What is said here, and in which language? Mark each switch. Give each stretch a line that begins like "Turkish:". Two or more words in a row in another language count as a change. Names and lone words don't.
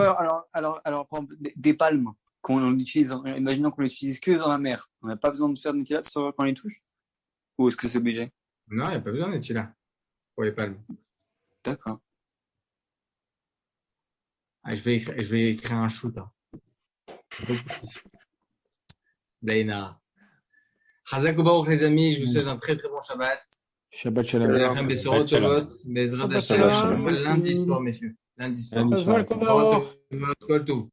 French: Ouais, alors, par exemple, des palmes qu'on utilise, imaginons qu'on l'utilise que dans la mer, on n'a pas besoin de faire de Netilat quand on les touche? Ou est-ce que c'est obligé? Non, il n'y a pas besoin d'être là pour les palmes. D'accord. Ah, je vais écrire un shoot. Hein. Daïna.
Hebrew: חזק ברוך
French: les amis, je vous souhaite un très très bon Shabbat.
Hebrew: שבת שלום. שבת שלום. בעזרת השם.
French: Lundi soir, messieurs. Lundi soir. Lundi soir.
Hebrew: כל טוב.